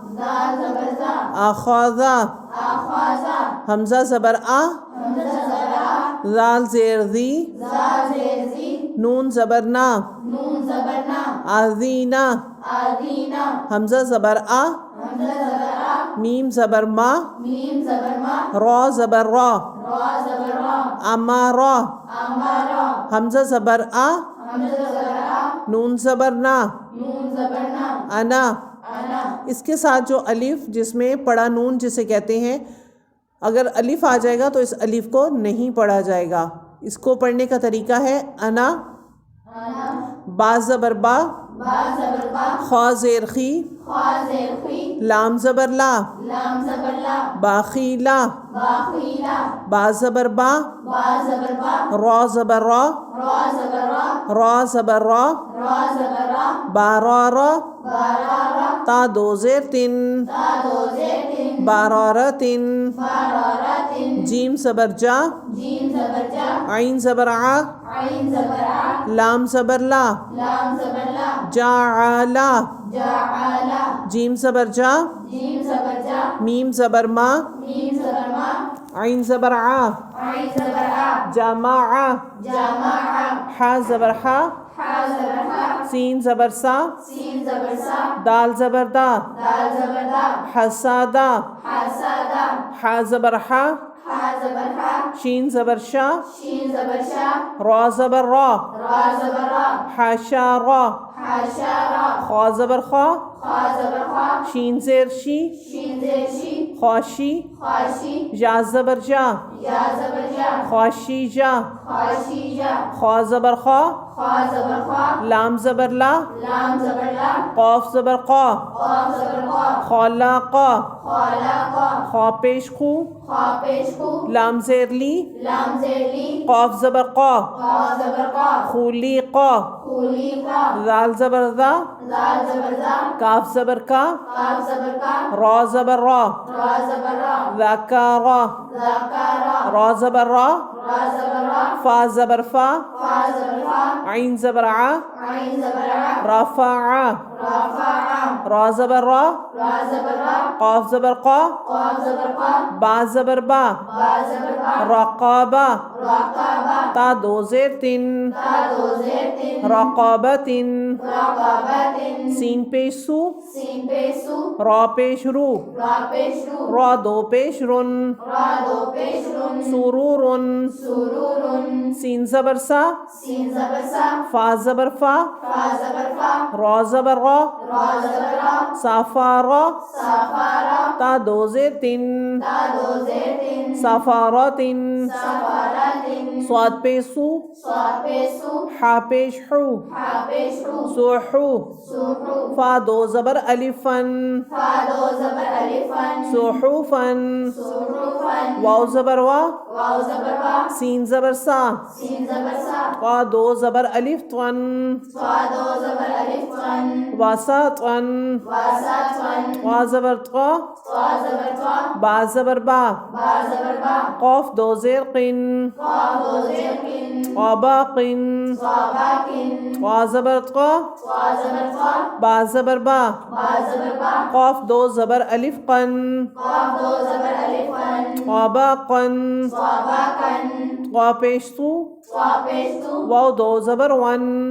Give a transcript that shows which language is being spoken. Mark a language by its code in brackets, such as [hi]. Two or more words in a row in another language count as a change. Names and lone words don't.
[ur] آخاذا، حمزہ زبر آ، ذال زیر ذی، نون زبر نا، آذینا، حمزہ زبر آ، میم زبر ما، را زبر را، امارا، حمزہ زبر آ، نون زبر نا، انا۔ اس کے ساتھ جو الف، جس میں پڑا نون جسے کہتے ہیں، اگر الف آ جائے گا تو اس الف کو نہیں پڑھا جائے گا۔ اس کو پڑھنے کا طریقہ ہے انا، با زبر با، خا زیر خی، لام زبر لا، باخیلا، با زبر با، را زبر را، را زبر را، بارارا، تا دو زیر تن، بارارتن، جیم زبر جا، عین زبر ع، لام زبر لا، جاعلا، جیم زبر جا، میم زبر ما، عین زبر ع، جماع، حا زبر حا، سین زبر سا، دال زبر دا، حسادا، حا زبر حا، شین زبر شا، را زبر را، حاشا را، خا زبر خا، شین زیر شی، خواشی، یا زبر جا، خواشی جا، خا زبر خا، لام زبر لا، قاف زبر قا، خالاقا، خا پیش خو، لام زیر لی، قاف زبر قا، خولیقا، ذال زبر ذا، کاف زبر کا، را زبر را، ذکارا، را زبر را، فا زبر فا، عین زبر ع، رفع، را زبر را، قاف زبر قا، با زبر با، رقابہ، تا دو زیر تن، رقابتن، سین پیش سو، را پیش رو، را دو پیش رن، سرورن، سین زبر سا، فا زبر فا، را زبر را، سافارا، تا دو زیر تن، سفاراتن، صاد پیش سو، حا پیش حو، سوحو، فا دو زبر الفن، سوحوفن، واو زبر وا سین زبر سا طا دو زبر الف طن واسا طن طا زبر طا با زبر با قاف دو زیر قن قابا قن طا زبر طا با زبر با قاف دو زبر الف قن قابا قن طا پیش تو واو دو زبر ون